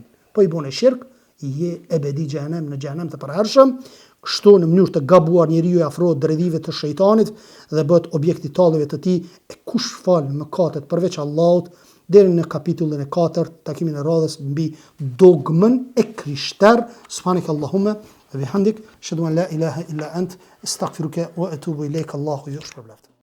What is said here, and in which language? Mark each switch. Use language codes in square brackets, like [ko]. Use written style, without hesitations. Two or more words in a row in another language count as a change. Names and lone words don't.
[sq] Po i bën shirk, i je ebedi xhenem në xhenem të përhershëm, kështu në mënyrë të gabuar njeriu i afrohet dredhive të shejtanit dhe bëhet objekt i talljeve të tij, e kush fal mëkatet përveç Allahut, deri në kapitullin e 4, takimin e radhës mbi dogmën e krishter. [ar] سبحانك اللهم وبحمدك أشهد أن لا إله إلا أنت أستغفرك وأتوب إليك. [sq] Allahu ju shpërblet.